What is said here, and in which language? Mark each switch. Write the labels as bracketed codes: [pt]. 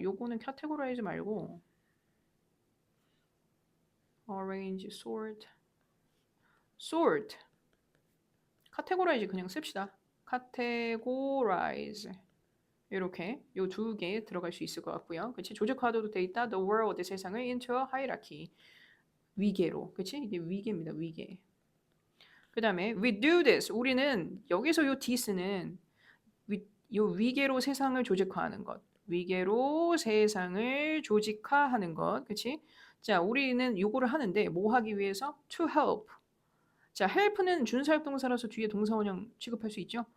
[ko] 요거는 categorize 말고 arrange, sort categorize 그냥 씁시다. categorize 이렇게 요 두 개 들어갈 수 있을 것 같고요. 그치? 조직화도 돼 있다. [en] The world [ko] 세상을 [en] into a hierarchy [ko] 위계로. 그치? 이게 위계입니다. 위계. 그 다음에 [en] we do this. [ko] 우리는 여기서 요 this는 요 위계로 세상을 조직화하는 것. 위계로 세상을 조직화하는 것. 그치? 자, 우리는 요거를 하는데 뭐 하기 위해서? [en] To help. [ko] 자, help는 준사역동사라서 뒤에 동사원형 취급할 수 있죠.